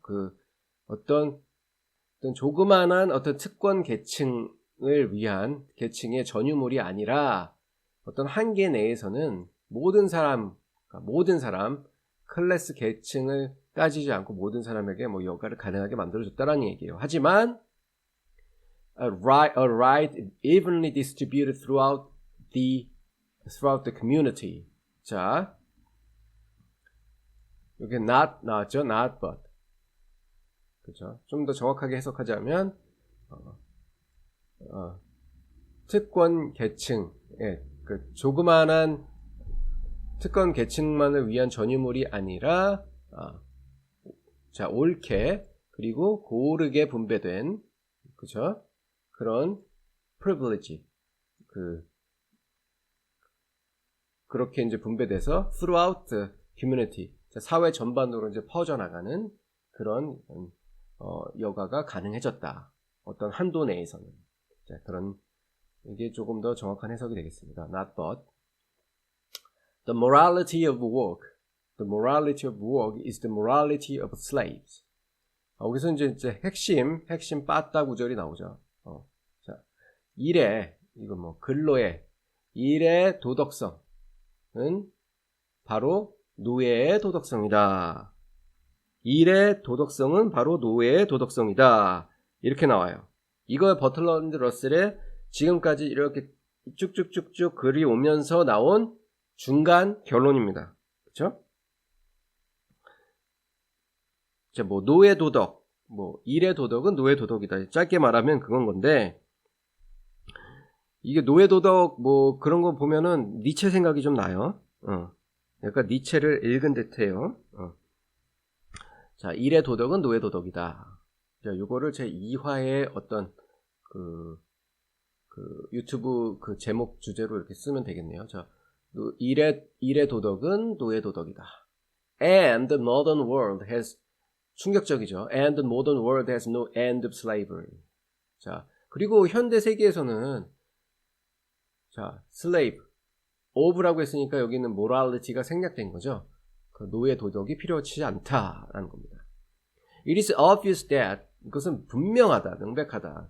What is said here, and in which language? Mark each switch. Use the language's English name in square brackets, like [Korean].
[Korean] 그 어떤 조그만한 어떤 특권 계층을 위한 계층의 전유물이 아니라 어떤 한계 내에서는 모든 사람 클래스 계층을 따지지 않고 모든 사람에게 뭐 여가를 가능하게 만들어줬다라는 얘기예요. 하지만 [English] right evenly distributed throughout the community. [Korean] 자, 여기 not 나왔죠? not but. 그죠? 좀 더 정확하게 해석하자면 특권 계층의 그 조그만한 특권 계층만을 위한 전유물이 아니라 자, 옳게 그리고 고르게 분배된 그죠? 그런 privilege 그렇게 이제 분배돼서 [English] throughout the community [Korean] 자, 사회 전반으로 이제 퍼져나가는 그런 여가가 가능해졌다. 어떤 한도 내에서는 자, 그런 이게 조금 더 정확한 해석이 되겠습니다. [English] Not but. The morality of work. The morality of work is the morality of slaves. [Korean] 여기서 이제 핵심 빠따 구절이 나오죠. 자, 일의 이거 뭐 근로의 일의 도덕성은 바로 노예의 도덕성이다. 일의 도덕성은 바로 노예의 도덕성이다. 이렇게 나와요. 이거 버틀러 앤드 러셀의 지금까지 이렇게 쭉쭉쭉쭉 글이 오면서 나온 중간 결론입니다. 그렇죠? 자, 뭐 노예 도덕, 뭐 일의 도덕은 노예 도덕이다. 짧게 말하면 그건 건데 이게 노예 도덕 뭐 그런 거 보면은 니체 생각이 좀 나요. 약간 니체를 읽은 듯해요. 자, 일의 도덕은 노예 도덕이다. 자, 요거를 제 2화의 어떤 그 유튜브 그 제목 주제로 이렇게 쓰면 되겠네요. 자, 일의 도덕은 노예 도덕이다. [English] And the modern world has [Korean] 충격적이죠. [English] And the modern world has no end of slavery. [Korean] 자, 그리고 현대 세계에서는 자, slave, of라고 했으니까 여기는 morality가 생략된 거죠. 그 노예 도덕이 필요치 않다라는 겁니다. [English] It is obvious that [Korean] 이것은 분명하다, 명백하다.